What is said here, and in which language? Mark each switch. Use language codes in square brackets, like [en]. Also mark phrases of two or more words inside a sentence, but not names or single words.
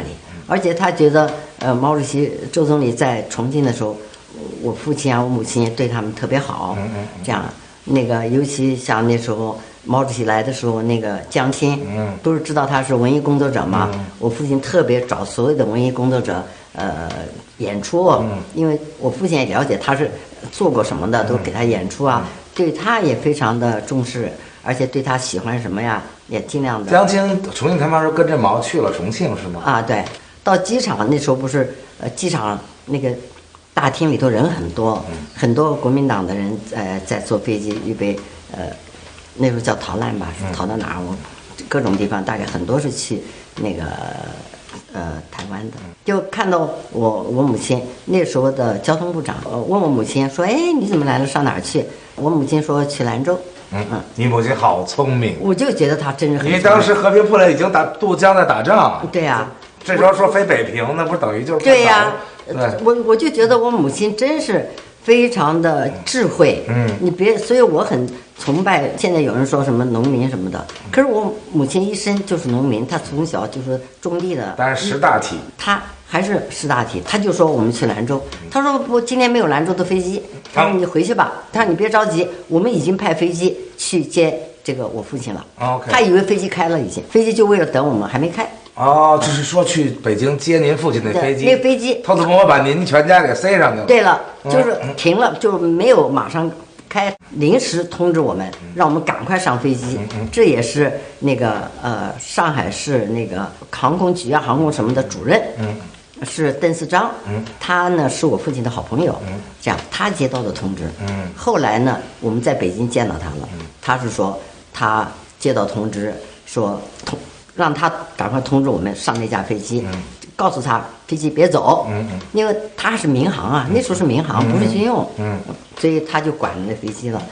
[zh] 而且他覺得毛主席、周總理在重慶的時候，我父親啊，我母親也對他們特別好，這樣那個尤其像那時候毛主席來的時候，那個江青，都是知道他是文藝工作者嘛，我父親特別找所有的文藝工作者演出，因為我父親也了解他是做過什麼的，都給他演出啊，對他也非常的重視，而且對他喜歡什麼呀，也盡量的。江青重慶他妈说跟着毛去了重慶是嗎？啊，对，到機場那時候不是機場那個大廳裡頭人很多，很多國民黨的人在坐飛機預備那時候叫逃難吧，逃到哪兒？我各種地方大概很多是去那個台灣的，就看到我母親那時候的交通部長問我母親說：“哎，你怎麼來了？上哪兒去？”我母親說：“去蘭州。” 你母親好聰明，我就覺得她真是很聰明。因為當時和平部隊已經渡江在打仗。對呀，這時候說飛北平，那不是等於就是對呀。我就覺得我母親真是非常的智慧。你別，所以我很崇拜。現在有人說什麼農民什麼的，可是我母親一生就是農民，她從小就是種地的。但是識大體，她還是識大體。她就說我們去蘭州，她說不，今天沒有蘭州的飛機，她說你回去吧，她說你別着急，我們已經派飛機去接這個我父親了。她以為飛機開了，已經飛機就為了等我們，還沒開。就是說去北京接您父親那飛機，那飛機偷偷摸摸把您全家給塞上去了。對了，就是停了，就沒有馬上開，臨時通知我們，讓我們趕快上飛機。這也是那個上海市那個航空局啊、航空什麼的主任，是鄧四章，他呢是我父親的好朋友，這樣他接到的通知。後來呢，我們在北京見到他了，他是說他接到通知說讓他趕快通知我們上那架飛機，告訴他飛機別走，因為他是民航啊，那時候是民航，不是軍用，所以他就管了那飛機了。